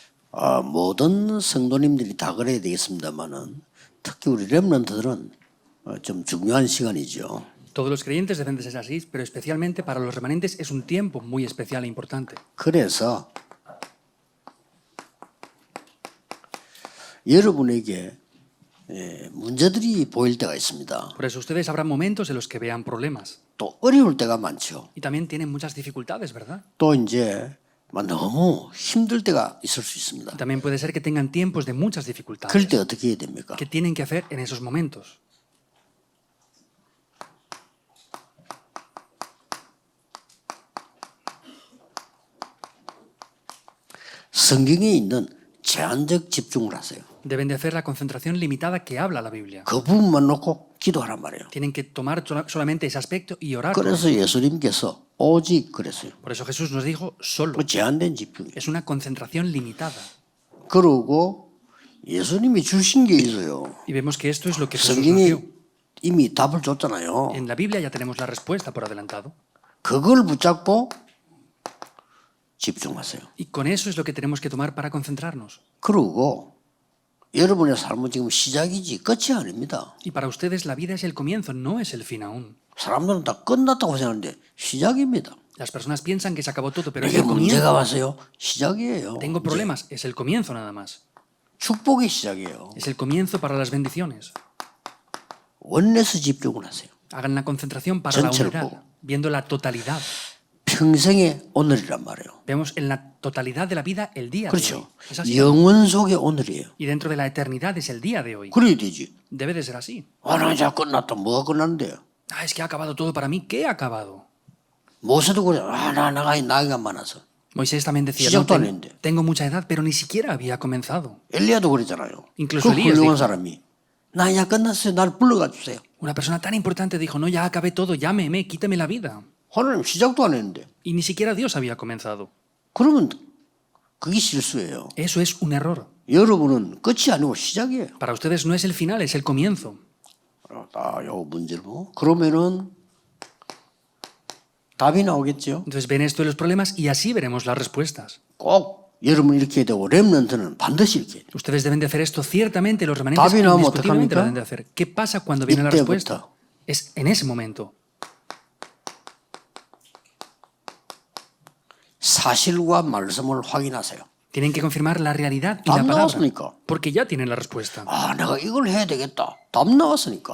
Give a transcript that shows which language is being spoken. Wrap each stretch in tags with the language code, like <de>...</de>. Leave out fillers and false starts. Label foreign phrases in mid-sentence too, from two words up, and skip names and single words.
<ko>모든 성도님들이 다 그래야 되겠습니다만은 특히 우리 렘넌트들은 좀 중요한 시간이죠.</ko> <es>Todos los creyentes deben de ser así, pero especialmente para los remanentes es un tiempo muy especial e importante.</es> <ko>그래서 여러분에게 문제들이 보일 때가 있습니다.</ko> <es>Por eso ustedes habrá momentos en los que vean problemas.</es> <ko>또 어려울 때가 많죠.</ko> <es>Y también tienen muchas dificultades, ¿verdad?</es> <ko>또 이제 너무 힘들 때가 있을 수 있습니다.</ko> <es>Y también puede ser que tengan tiempos de muchas dificultades.</es> <ko>그럴 때 어떻게 해야 됩니까?</ko> <es>¿Qué tienen que hacer en esos momentos?</es> <ko>성경에 있는 제한적 집중을 하세요.</ko> <es>Deben de hacer la concentración limitada que habla la Biblia.</es> <ko>그 부분만 놓고 기도하란 말이에요.</ko> <es>Tienen que tomar solamente ese aspecto y orar.</es> <ko>그래서 예수님께서 오직 그랬어요.</ko> <es>Por eso Jesús nos dijo solo.</es> <ko>그 제한된 집중이에요.</ko> <es>Es una concentración limitada.</es> <ko>그러고 예수님이 주신 게 있어요.</ko> <es>Y vemos que esto es lo que Jesús nos</es> <ko>성경이</ko> <es>dio.</es> <ko>이미 답을 줬잖아요.</ko> <es>En la Biblia ya tenemos la respuesta por adelantado.</es> <ko>그걸 붙잡고 집중하세요.</ko> <es>Y con eso es lo que tenemos que tomar para concentrarnos.</es> <ko>그러고 여러분의 삶은 지금 시작이지 끝이 아닙니다.</ko> <es>Y para ustedes la vida es el comienzo, no es el fin aún.</es> <ko>사람들은 다 끝났다고 생각하는데 시작입니다.</ko> <es>Las personas piensan que se acabó todo, pero es</es> <ko>이게</ko> <es>el</es> <ko>문제가</ko> <es>comienzo.</es> <ko>왔어요. 시작이에요.</ko> <es>Tengo problemas, es el comienzo nada más.</es> <ko>축복의 시작이에요.</ko> <es>Es el comienzo para las bendiciones.</es> <ko>원내에서 집중을 하세요.</ko> <es>Hagan la concentración para la</es> <ko>전체를</ko> <es>unidad,</es> <ko>보고.</ko> <es>viendo la totalidad.</es> <ko>평생의 오늘이란 말이에요.</ko> <es>Vemos en la totalidad de la vida el día de hoy.</es> <ko>그렇죠.</ko> <es>Es así.</es> <ko>영원 속의 오늘이에요.</ko> <es>Y dentro de la eternidad es el día de hoy.</es> <ko>그래야 되지.</ko> <es>Debe de ser así.</es> <ko>나 이제 끝났다. 뭐가 끝났는데요?</ko> <es>Ah, es que ha acabado todo para mí. ¿Qué ha acabado?</es> <ko>모세도 그래. 나이가 많아서.</ko> <es>Moisés también decía,</es> <ko>시작도 안</ko> <es>no,</es> <ko>했는데.</ko> <es>tengo mucha edad, pero ni siquiera había comenzado.</es> <ko>엘리야도 그랬잖아요.</ko> <es>Incluso</es> <ko>그</ko> <es>Elías</es> <ko>훌륭한</ko> <es>dijo.</es> <ko>사람이 나 이제 끝났어요. 날 불러가 주세요.</ko> <es>Una persona tan importante dijo, no, ya acabé todo, llámeme, quítame la vida.</es> <ko>하나님 시작도 안 했는데.</ko> <es>Y ni siquiera Dios había comenzado.</es> <ko>그러면 그게 실수예요.</ko> <es>Eso es un error.</es> <ko>여러분은 끝이 아니고 시작이에요.</ko> <es>Para ustedes no es el final, es el comienzo.</es> <ko>요 문제를 보고 그러면은 답이 나오겠죠.</ko> <es>Entonces ven esto de los problemas y así veremos las respuestas.</es> <ko>꼭 여러분 이렇게 해야 되고 렘넌트는 반드시 이렇게 해야 돼요.</ko> <es>Ustedes deben de hacer esto ciertamente, los remanentes</es> <ko>답이 나오면</ko> <es>indiscutiblemente lo</es> <ko>어떡합니까?</ko> <es>deben de hacer. ¿Qué pasa cuando viene la</es> <ko>이때부터.</ko> <es>respuesta? Es en ese momento.</es> <ko>사실과 말씀을 확인하세요.</ko> <es>Tienen que confirmar la realidad y</es> <ko>답</ko> <es>la palabra.</es> <ko>나왔으니까.</ko> <es>Porque ya tienen la respuesta.</es> <ko>내가 이걸 해야 되겠다. 답 나왔으니까.</ko>